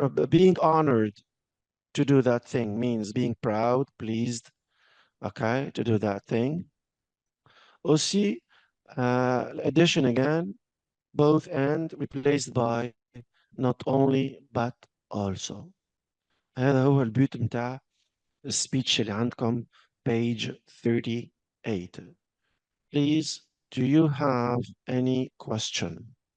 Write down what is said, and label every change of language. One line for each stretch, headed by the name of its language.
English: Being honored to do that thing means being proud, pleased, okay, to do that thing. Aussi, addition again, both and replaced by not only but also.
Arabic: هذا هو البيوت متاع السبيتش اللي عندكم page 38.
English: Please, do you have any question?